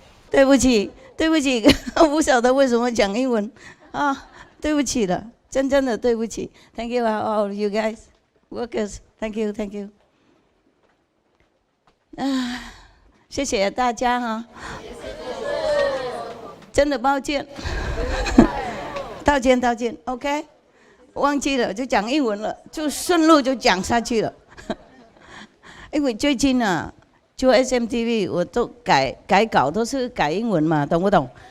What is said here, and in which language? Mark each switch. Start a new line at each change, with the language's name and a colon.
Chinese: 对不起，我不晓得为什么讲英文啊，对不起了。真的对不起
English: ，Thank you all you guys, workers. Thank you.
Chinese: 谢谢大家哈，真的抱歉，道歉 ，OK， 忘记了就讲英文了，就顺路就讲下去了。因为最近啊，做 SMTV 我都改稿都是改英文嘛，懂不懂？